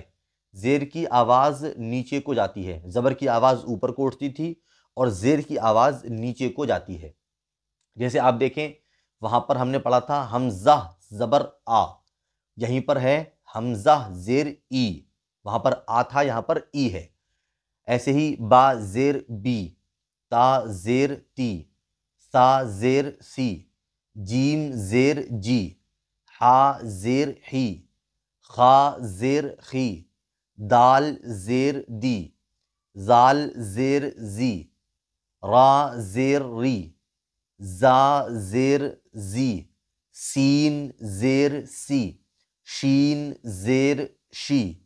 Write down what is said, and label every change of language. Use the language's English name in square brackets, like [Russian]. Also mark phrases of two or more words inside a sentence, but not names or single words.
[Urdu] زیر کی آواز نیچے کو جاتی ہے، زبر کی آواز اوپر کو اٹھتی تھی اور زیر کی آواز نیچے کو جاتی ہے۔ جیسے آپ دیکھیں وہاں پر ہم نے پڑھا تھا حمزہ زبر آ، یہیں پر ہے حمزہ زیر ای، وہاں پر آ تھا، یہاں پر ای ہے۔ ایسے ہی با زیر بی، تا زیر تی، سا زیر سی، جیم زیر جی، ہا زیر ہی، خا زیر خی، دال زیر دی، زال زیر زی، را زیر ری، زا زیر زی، سین زیر سی، شین زیر شی،